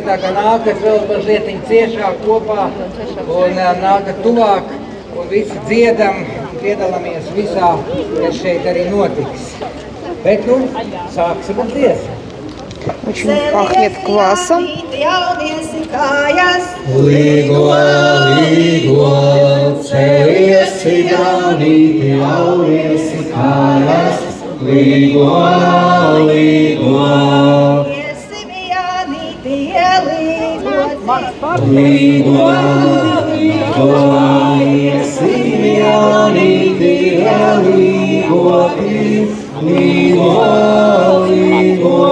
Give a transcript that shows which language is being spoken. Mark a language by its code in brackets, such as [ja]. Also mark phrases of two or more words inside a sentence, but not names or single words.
[lv] Tā kā nākat vēl mazliet ciešāk kopā un nākat tuvāk un visi dziedam, piedalāmies visā, kas šeit arī notiks. Bet nu, sāksim ar dziesmu. [ru] Очень пахнет квасом. [lv] Līgo, līgo, celiesi jaunīti, jauniesi kājas. Līgo, līgo. Līgo, līgo, iesim jaunīti, ielīgoti, līgo, līgo.